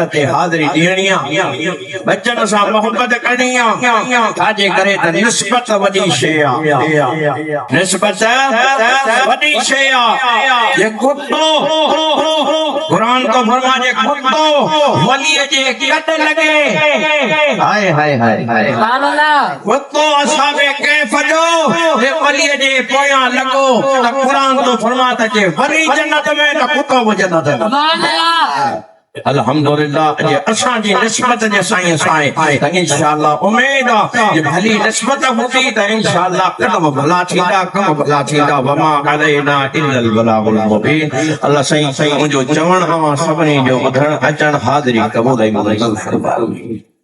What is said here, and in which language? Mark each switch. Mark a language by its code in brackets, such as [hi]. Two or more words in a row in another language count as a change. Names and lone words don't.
[sd] ते हाज़िरी ॾियणी आहे बचनि सां मोहबत करणी आहे छाजे करे त निस्बत वॾी शइ आहे निस्बत वॾी शइ आहे ये कुत्तो क़ुरान तो फरमाए कुत्तो वलीअ जे कट लगे हाय हाय हाय [ar] سبحان الله [sd] कुत्तो असाबे कैफ जो हे वलीअ जे पोयां लॻो त क़ुरान तो फरमाता जे वरी जन्नत में त कुत्तो बि जन्नत में [ar] سبحان الله [sd] अल्हम्दुलिल्लाह जे असां जी निस्बत जे साईं साईं त इंशाअल्लाह उम्मीद आहे जे भली निस्बत हूंदी त इंशाअल्लाह कदम भला थींदा कम भला थींदा [ar] وما علينا إلا البلاغ المبين [sd] अल्लाह साईं मुंहिंजो चवण अवां सभिनी जो ॿुधण अचण हाज़िरी क़बूल ऐं मंज़ूर फरमाए